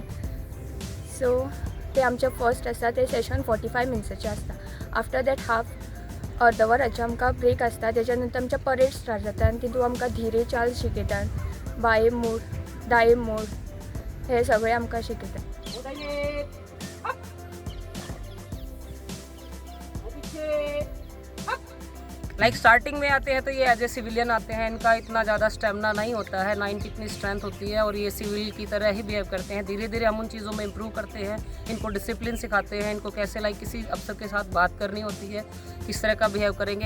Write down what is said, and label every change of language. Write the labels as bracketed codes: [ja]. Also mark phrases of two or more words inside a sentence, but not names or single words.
[kok] सो ते आमचे फर्स्ट आसता ते सेशन 45 मिनट्साचें आसता. [en] after that [kok] हाफ अर्द वराचें आमकां ब्रेक आसता. तेज्या नंतर आमचे परेड स्टार्ट जाता आनी तितून आमकां धीरे चाल शिकयतात, बाये मोड, दाये मोड, हे सगळें आमकां शिकयतात. [hi] लाइक स्टार्टिंग में आते हैं तो ये [en] as a civilian [hi] आते हैं, इनका इतना ज़्यादा स्टेमिना नहीं होता है, ना इनकी इतनी स्ट्रेंथ होती है और ये सिविल की तरह ही बिहेव करते हैं. धीरे धीरे हम उन चीज़ों में इम्प्रूव करते हैं, इनको डिसिप्लिन सिखाते हैं, इनको कैसे लाइक किसी अफसर के साथ बात करनी होती है, किस तरह का बिहेव करेंगे.